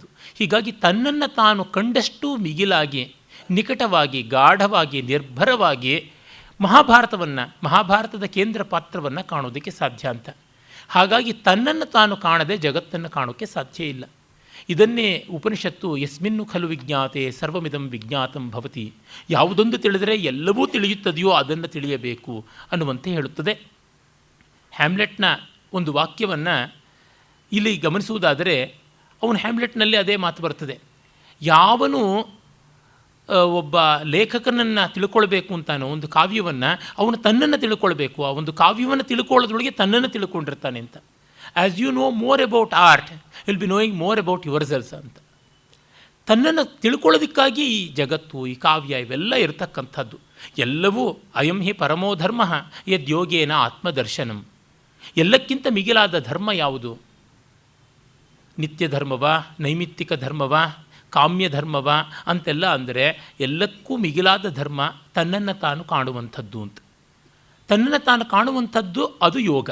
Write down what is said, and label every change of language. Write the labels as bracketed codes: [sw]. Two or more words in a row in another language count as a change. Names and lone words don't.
[kn] ಹೀಗಾಗಿ ತನ್ನನ್ನು ತಾನು ಕಂಡಷ್ಟು ಮಿಗಿಲಾಗಿ, ನಿಕಟವಾಗಿ, ಗಾಢವಾಗಿ, ನಿರ್ಭರವಾಗಿ ಮಹಾಭಾರತದ ಕೇಂದ್ರ ಪಾತ್ರವನ್ನು ಕಾಣೋದಕ್ಕೆ ಸಾಧ್ಯ ಅಂತ. ಹಾಗಾಗಿ ತನ್ನನ್ನು ತಾನು ಕಾಣದೆ ಜಗತ್ತನ್ನು ಕಾಣೋಕ್ಕೆ ಸಾಧ್ಯ ಇಲ್ಲ. ಇದನ್ನೇ ಉಪನಿಷತ್ತು [sa] ಯಸ್ಮಿನ್ನು ಖಲು ವಿಜ್ಞಾತೆ ಸರ್ವಮಿದಂ ವಿಜ್ಞಾತಂ ಭವತಿ, [kn] ಯಾವುದೊಂದು ತಿಳಿದರೆ ಎಲ್ಲವೂ ತಿಳಿಯುತ್ತದೆಯೋ ಅದನ್ನು ತಿಳಿಯಬೇಕು ಅನ್ನುವಂತೆ ಹೇಳುತ್ತದೆ. ಹ್ಯಾಮ್ಲೆಟ್ನ ಒಂದು ವಾಕ್ಯವನ್ನು ಇಲ್ಲಿ ಗಮನಿಸುವುದಾದರೆ, ಅವನು ಹ್ಯಾಮ್ಲೆಟ್ನಲ್ಲಿ ಅದೇ ಮಾತು ಬರ್ತದೆ. ಯಾವನು ಒಬ್ಬ ಲೇಖಕನನ್ನು ತಿಳ್ಕೊಳ್ಬೇಕು ಅಂತಾನೋ ಒಂದು ಕಾವ್ಯವನ್ನು, ಅವನು ತನ್ನನ್ನು ತಿಳ್ಕೊಳ್ಬೇಕು. ಆ ಒಂದು ಕಾವ್ಯವನ್ನು ತಿಳ್ಕೊಳ್ಳೋದ್ರೊಳಗೆ ತನ್ನನ್ನು ತಿಳ್ಕೊಂಡಿರ್ತಾನೆ ಅಂತ. [en] As you know more about art will be knowing more about yourselves ಅಂತ. [kn] ತನ್ನನ್ನು ತಿಳ್ಕೊಳ್ಳೋದಕ್ಕಾಗಿ ಈ ಜಗತ್ತು, ಈ ಕಾವ್ಯ ಇವೆಲ್ಲ ಇರತಕ್ಕಂಥದ್ದು. [sa] ಎಲ್ಲವೂ ಅಯಂ ಹಿ ಪರಮೋ ಧರ್ಮ ಯದ್ಯೋಗೇನ ಆತ್ಮದರ್ಶನಂ. [kn] ಎಲ್ಲಕ್ಕಿಂತ ಮಿಗಿಲಾದ ಧರ್ಮ ಯಾವುದು? ನಿತ್ಯ ಧರ್ಮವಾ, ನೈಮಿತ್ತಿಕ ಧರ್ಮವಾ, ಕಾಮ್ಯ ಧರ್ಮವ ಅಂತೆಲ್ಲ ಅಂದರೆ ಎಲ್ಲಕ್ಕೂ ಮಿಗಿಲಾದ ಧರ್ಮ ತನ್ನನ್ನು ತಾನು ಕಾಣುವಂಥದ್ದು ಅಂತ. ತನ್ನನ್ನು ತಾನು ಕಾಣುವಂಥದ್ದು ಅದು ಯೋಗ.